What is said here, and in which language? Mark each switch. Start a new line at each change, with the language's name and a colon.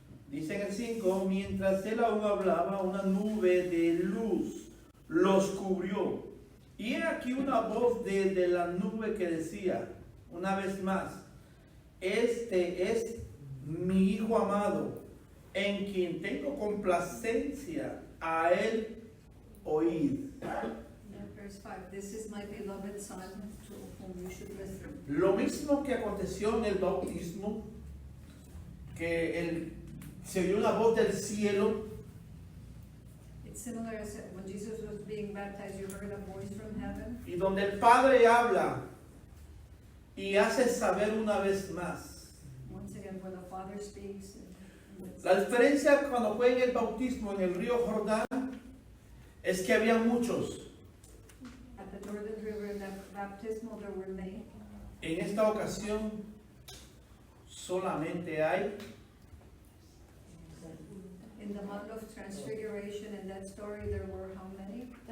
Spanish: Dice en el 5, mientras él aún hablaba, una nube de luz los cubrió. Y he aquí una voz desde la nube que decía, una vez más, este es mi Hijo amado, en quien tengo complacencia, a él oíd.
English: That verse 5, this is my beloved son to whom you should listen.
Spanish: Lo mismo que aconteció en el bautismo, que se oyó una voz del cielo,
English: It's similar as when Jesus was being baptized, you heard a voice from heaven.
Spanish: y donde el Padre habla y hace saber una vez más.
English: Once again, where the Father speaks.
Spanish: La diferencia cuando fue en el bautismo en el río Jordán es que había muchos.
English: At the Jordan River, in that baptismal, there were many.
Spanish: En esta ocasión solamente hay
English: In the Mount of Transfiguration, in that story, there were how many?